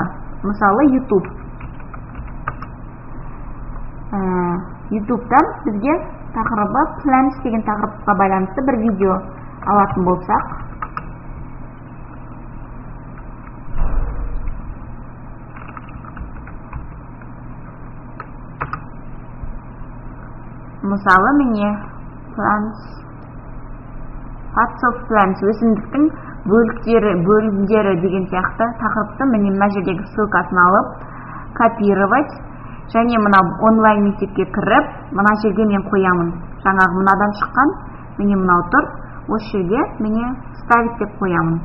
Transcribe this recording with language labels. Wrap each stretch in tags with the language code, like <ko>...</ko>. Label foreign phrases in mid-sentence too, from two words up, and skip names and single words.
<kk>Мысалы YouTube-тан бізге тақырыбы plans деген тақырыпқа байланысты бір видео алатын болсақ,</kk> <en>мысалы міне parts of plants,</en> <kk>өсімдіктің бөлімдері деген сияқты тақырыпты міне мына жердегі ссылкасын алып копировать, және мына онлайн мектепке кіріп, мына жерге мен қоямын. Жаңағы мынадан шыққан, міне мынау тұр, осы жерге міне ставить деп қоямын.</kk>